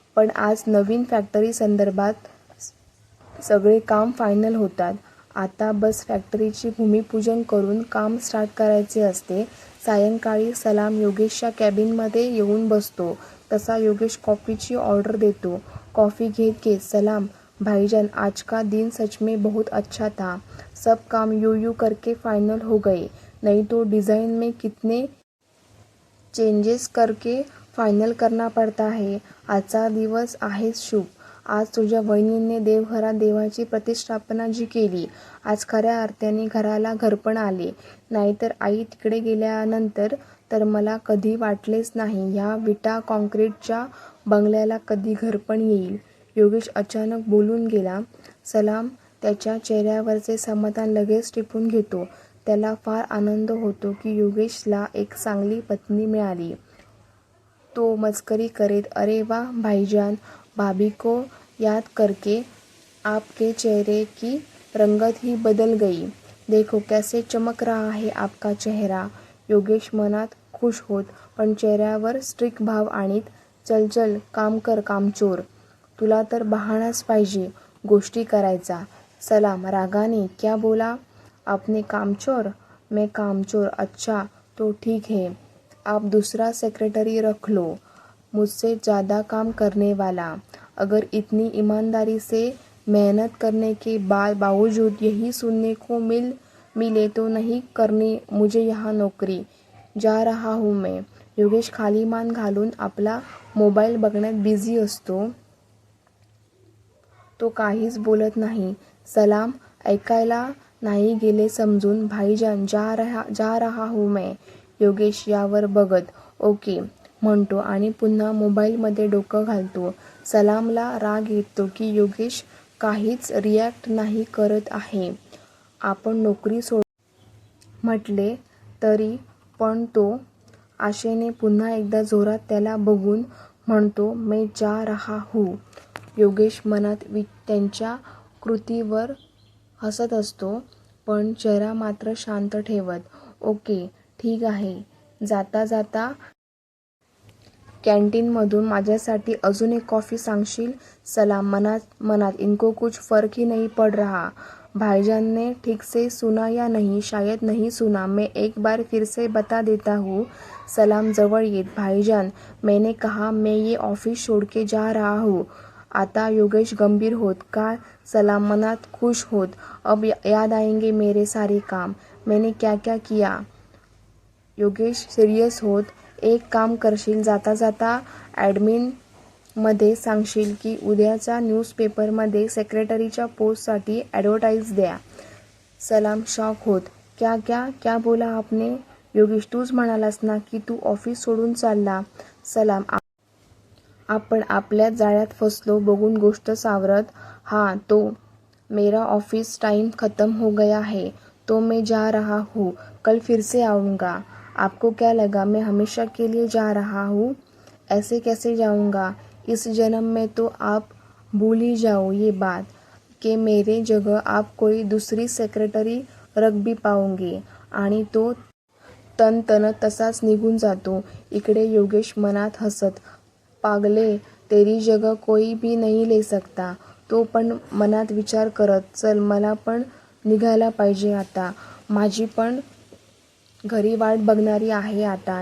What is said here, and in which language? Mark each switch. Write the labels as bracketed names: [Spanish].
[Marathi] पण आज नवीन फॅक्टरी संदर्भात सगळे काम फायनल होतात. आता बस फॅक्टरीची भूमिपूजन करून काम स्टार्ट करायचे असते. सायंकाळी सलाम योगेशच्या कॅबिनमध्ये येऊन बसतो तसा योगेश कॉफीची ऑर्डर देतो. कॉफी घेत घेत, [Hindi] सलाम भाईजान, आज का दिन सच में बहुत अच्छा था. सब काम यूं करके फाइनल हो गए, नहीं तो डिज़ाइन में कितने चेंजेस करके फायनल करना पडता है. [Marathi] आजचा दिवस आहेच शुभ. आज तुझ्या वहिनीने देवघरात देवाची प्रतिष्ठापना जी केली, आज खऱ्या अर्थाने घराला घरपण आले. नाहीतर आई तिकडे गेल्यानंतर तर मला कधी वाटलेच नाही ह्या विटा कॉन्क्रीटच्या बंगल्याला कधी घरपण येईल. योगेश अचानक बोलून गेला. सलाम त्याच्या चेहऱ्यावरचे समाधान लगेच टिपून घेतो. त्याला फार आनंद होतो की योगेशला एक चांगली पत्नी मिळाली. तो मस्करी करेत, [Hindi] अरे वाह भाईजान, भाभी को याद करके आपके चेहरे की रंगत ही बदल गई. देखो कैसे चमक रहा है आपका चेहरा. [Marathi] योगेश मनात खुश होत पण चेहऱ्यावर स्ट्रिक्ट भाव आणीत. चल चल, काम कर कामचोर, तुला तर बहाणाच पाहिजे गोष्टी करायचा. [Hindi] सलाम [Marathi] रागाने, [Hindi] क्या बोला आपने, कामचोर. मैं कामचोर, अच्छा तो ठीक है, आप दूसरा सेक्रेटरी रख लो, मुझसे ज़्यादा काम करने वाला. अगर इतनी ईमानदारी से मेहनत करने के बावजूद यही सुनने को मिले तो नहीं करनी मुझे यहाँ नौकरी. जा रहा हूँ मैं. [Marathi] योगेश खाली मान घालून आपला मोबाईल बघण्यात बिझी असतो. तो काहीच बोलत नाही. सलाम ऐकायला नाही गेले समजून, [Hindi] भाईजान जा रहा हूँ मैं. [Marathi] योगेश यावर बघत ओके म्हणतो आणि पुन्हा मोबाईलमध्ये डोकं घालतो. सलामला राग येतो की योगेश काहीच रिॲक्ट नाही करत आहे. आपण नोकरी म्हटले तरी पण तो आशेने पुन्हा एकदा जोरात त्याला बघून म्हणतो, [Hindi] मैं जा रहा हूँ. [Marathi] योगेश मनात त्यांच्या कृतीवर हसत असतो पण चेहरा मात्र शांत ठेवत. ओके ठीक आहे. जाता जाता कॅन्टीनमधून माझ्यासाठी अजून एक कॉफी सांगशील. [Hindi] सलाम [Marathi] मनात [Hindi] इनको कुछ फर्क ही नहीं पड़ रहा. भाईजान ने ठीक से सुना या नहीं, शायद नहीं सुना, मैं एक बार फिर से बता देता हूँ. सलाम [Marathi] जवळ येत, [Hindi] भाईजान मैंने कहा मैं ये ऑफिस छोड़ के जा रहा हूँ. [Marathi] आता योगेश गंभीर होत, का. सलाम मनात खुश होत, [Hindi] अब याद आएंगे मेरे सारे काम, मैंने क्या क्या किया. [Marathi] योगेश सिरियस होत, एक काम करशील, जाता जाता ॲडमिनमध्ये सांगशील की उद्याच्या न्यूजपेपरमध्ये सेक्रेटरीच्या पोस्टसाठी ॲडव्हर्टाईज द्या. सलाम शॉक होत, [Hindi] क्या बोला आपने. [Marathi] योगेश तूच म्हणालास ना की तू ऑफिस सोडून चालला. सलाम आपण आपल्याच जाळ्यात फसलो बघून गोष्ट सावरत. [Hindi] हाँ तो मेरा ऑफिस टाइम खत्म हो गया है, तो मैं जा रहा हूँ, कल फिर से आऊँगा. आपको क्या लगा मैं हमेशा के लिए जा रहा हूँ. ऐसे कैसे जाऊँगा. इस जन्म में तो आप भूल ही जाओ ये बात कि मेरे जगह आप कोई दूसरी सेक्रेटरी रख भी पाओगे. [Marathi] आणि तो तन तसाच निघून जातो. इकडे योगेश मनात हसत, [Hindi] पागले तेरी जगह कोई भी नहीं ले सकता. [Marathi] तो पण मनात विचार करत, चल मला पण निघायला पाहिजे आता, माझी पण घरी वाट बघणारी आहे आता.